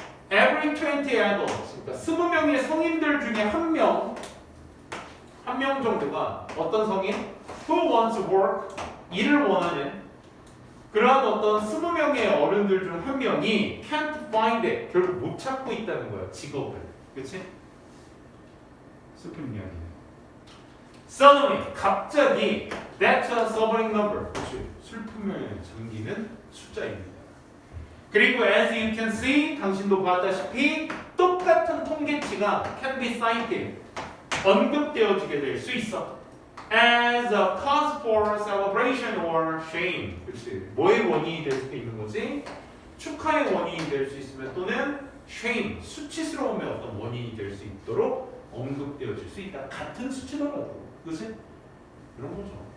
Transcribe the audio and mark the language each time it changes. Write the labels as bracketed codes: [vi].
[en] Every 20 adults, [ko] 그러니까 20명의 성인들 중에 한 명 정도가 어떤 성인? [en] Who wants to work? [ko] 일을 원하는 그러한 어떤 20명의 어른들 중 한 명이 [en] can't find it, [ko] 결국 못 찾고 있다는 거야, 직업을. 그치? 슬픈 이야기네. [en] Suddenly, [ko] 갑자기 [en] that's a sobering number. [ko] 그치? 슬픔에 잠기는 숫자입니다. 그리고 [en] as you can see, [ko] 당신도 봤다시피 똑같은 통계치가 [en] can be cited, [ko] 언급되어지게 될 수 있어. [en] as a cause for celebration or shame. [ko] 그렇지. 뭐의 원인이 될 수도 있는 거지? 축하의 원인이 될 수 있으면 또는 shame, 수치스러움의 어떤 원인이 될 수 있도록 언급되어질 수 있다. 같은 수치더라도. 그렇지? 이런 거죠.